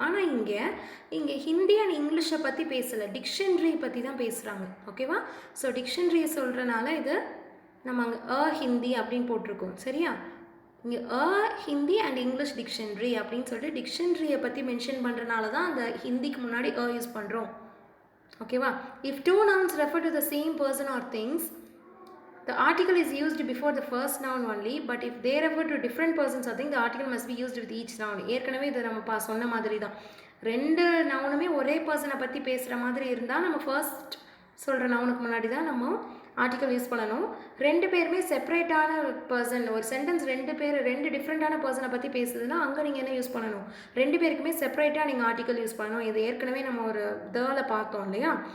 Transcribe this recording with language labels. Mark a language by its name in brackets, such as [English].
[Tamil] ஆனால் இங்கே ஹிந்தி அண்ட் இங்கிலீஷை பற்றி பேசலை, டிக்ஷனரி பற்றி தான் பேசுகிறாங்க. ஓகேவா? ஸோ டிக்ஷனரியை சொல்கிறனால இது நம்ம அங்கே ஹிந்தி அப்படின்னு போட்டிருக்கோம். சரியா? இங்கே ஹிந்தி அண்ட் இங்கிலீஷ் டிக்ஷனரி அப்படின்னு சொல்லிட்டு டிக்ஷனரியை பற்றி மென்ஷன் பண்ணுறனால தான் அந்த ஹிந்திக்கு முன்னாடி யூஸ் பண்ணுறோம். ஓகேவா? [English] If two nouns refer to the same person or things, the article is used before the first noun only, but if they refer to different persons or things, the article must be used with each noun. [Tamil] ஏற்கனவே இதை நம்ம சொன்ன மாதிரி தான். ரெண்டு நவுனுமே ஒரே பர்சனை பற்றி பேசுகிற மாதிரி இருந்தால் நம்ம ஃபர்ஸ்ட் சொல்கிற நவுனுக்கு முன்னாடி தான் நம்ம ஆர்டிக்கல் யூஸ் பண்ணணும். ரெண்டு பேருமே செப்பரேட்டான பர்சன், ஒரு சென்டென்ஸ் ரெண்டு டிஃப்ரெண்ட்டான பர்சனை பற்றி பேசுதுன்னா அங்கே நீங்கள் என்ன யூஸ் பண்ணணும்? ரெண்டு பேருக்குமே செப்பரேட்டாக நீங்கள் ஆர்டிக்கல் யூஸ் பண்ணணும். இது ஏற்கனவே நம்ம ஒரு தேல பார்த்தோம் இல்லையா?